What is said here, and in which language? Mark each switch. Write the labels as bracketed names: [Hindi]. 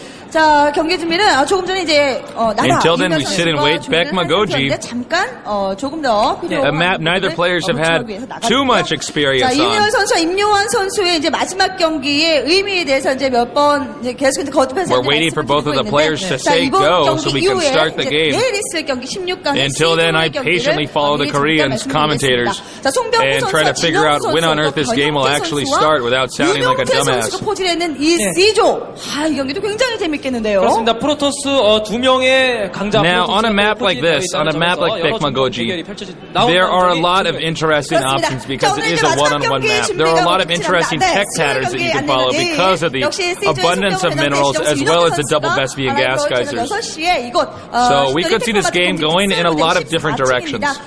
[Korean] 자, 경기 준비는 조금 전에 이제 [English] Until then, we sit and wait. Bekma Goji. [Korean] 잠깐 조금 더 [English] A map neither players have had too much experience [Korean] 자, 이윤현 [English] on. [Korean] 선수와 임요환 선수의 이제 마지막 경기의 의미에 대해서 이제 몇 번 이제 계속 거듭해서 [English] We're waiting for both of the players to say go so we can start the game. [Korean] 내일 있을 경기 16강 [English] Until then, I patiently follow the Koreans commentators and try to figure out when on earth this game will actually start without sounding like a dumbass. [Korean] 선수가 포진했는 이 C조. 이 경기도 굉장히 재밌겠는데요. 그렇습니다. 프로토스 2명의 강자. [English] Now, on a map like this, on a map like Bekma Goji, there are a lot of interesting options because it is a one-on-one map. There are a lot of interesting tech patterns that you can follow because of the abundance of minerals as well as the double Vespi and gas geysers. So we could see this game going in a lot of different directions.